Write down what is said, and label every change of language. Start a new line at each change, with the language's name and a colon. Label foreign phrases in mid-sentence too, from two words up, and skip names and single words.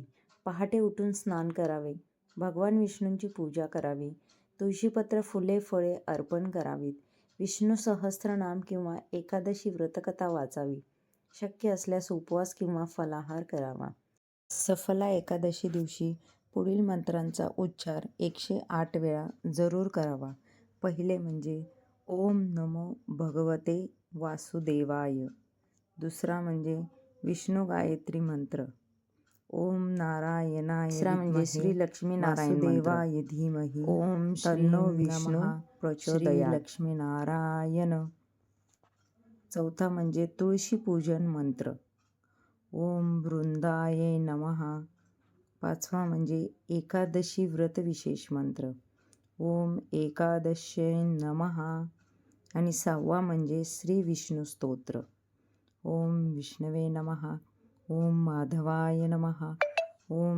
Marathi: पहाटे उठून स्नान करावे, भगवान विष्णूंची पूजा करावी, तुळशीपत्र, फुले, फळे अर्पण करावीत, विष्णू सहस्त्रनाम किंवा एकादशी व्रतकथा वाचावी, शक्य असल्यास उपवास किंवा फलाहार करावा. सफला एकादशी दिवशी पुढील मंत्रांचा उच्चार 108 वेळा जरूर करावा. पहिले म्हणजे
Sanskrit: ओम नमो भगवते वासुदेवाय.
Marathi: दुसरा म्हणजे विष्णू गायत्री मंत्र,
Sanskrit: ओम नारायणाय
Marathi: तिसरा म्हणजे श्री लक्ष्मी नारायण
Sanskrit: वासुदेवाय धीमहि ओम तन्नो विष्णू प्रचोदयात्. लक्ष्मी नारायण.
Marathi: चौथा म्हणजे तुळशी पूजन मंत्र,
Sanskrit: ओम वृंदाय नमः.
Marathi: पाचवा म्हणजे एकादशी व्रत विशेष मंत्र,
Sanskrit: ओम एकादश्यै नमः.
Marathi: आणि सहावा म्हणजे
Sanskrit: श्री विष्णू स्तोत्र, ओम विष्णवे नमः, ओम माधवाय नमः, ओम